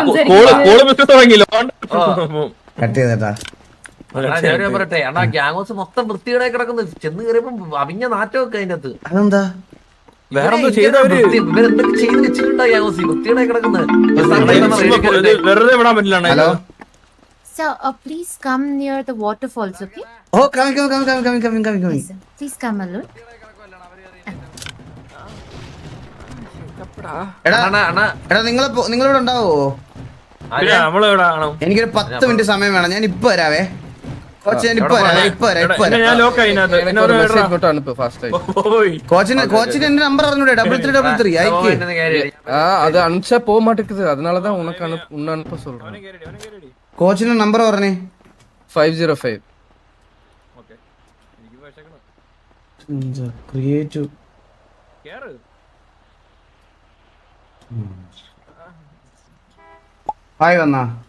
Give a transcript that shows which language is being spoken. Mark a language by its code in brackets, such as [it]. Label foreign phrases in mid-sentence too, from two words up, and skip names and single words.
[ml] പറയട്ടെ അണ്ണാ, [en] gang house [ml] മൊത്തം വൃത്തിയുടെ കിടക്കുന്നു. ചെന്ന് കയറിയപ്പോ അവിഞ്ഞ നാറ്റമൊക്കെ അതിന്റെ അകത്ത്. അതെന്താ? ഇവരെന്തൊക്കെ ചെയ്ത് വെച്ചിട്ടുണ്ടോ [en] gang house? [ml] വൃത്തിയുടെ കിടക്കുന്നത്. ഹലോ [en] Sir, please come near the waterfalls, okay? Oh, coming. Yes, sir. Please come alone. [ml] എടാ നിങ്ങളിവിടെ ഉണ്ടാവോ? എനിക്കൊരു 10 മിനിറ്റ് സമയം വേണം. ഞാൻ ഇപ്പൊ വരാവേ. കോച്ചിന്റെ എന്റെ നമ്പർ അറിഞ്ഞൂടെ? 3333 അയക്ക്. [ta] அது அனுப்பிச்சா போக மாட்டேங்குது. அதனாலதான் உனக்கு அனுப்ப சொல்றேன். [ml] കോച്ചിന്റെ നമ്പർ പറഞ്ഞേ. 505. [en] creative hi [ml] വന്നാ